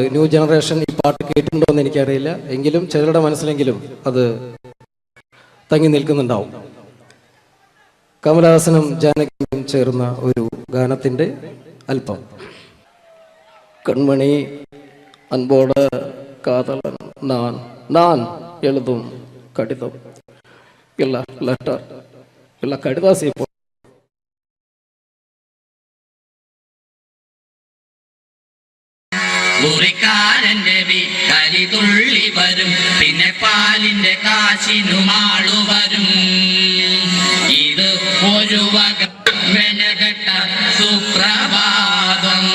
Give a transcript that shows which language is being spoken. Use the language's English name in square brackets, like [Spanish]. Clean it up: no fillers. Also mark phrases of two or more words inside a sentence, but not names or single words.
[English] new generation [Malayalam] ഈ പാട്ട് കേട്ടിട്ടുണ്ടോ എന്ന് എനിക്കറിയില്ല, എങ്കിലും ചിലരുടെ മനസ്സിലെങ്കിലും അത് തങ്ങി നിൽക്കുന്നുണ്ടാവും. കമലഹാസനും ജാനകിയും ചേർന്ന ഒരു ഗാനത്തിന്റെ അല്പം. [Tamil] கண்மணி அன்போடு காதலன் நான் எழுதும் கடிதம் இல்ல லெட்டர் இல்ல கடிதாசி [Malayalam] മുറിക്കാരന്റെ വീട്ടരി തുള്ളി വരും, പിന്നെ പാലിന്റെ കാശിനുമാളു വരും. ഇത് ഒരു വക വെനകെട്ട സുപ്രഭാതം.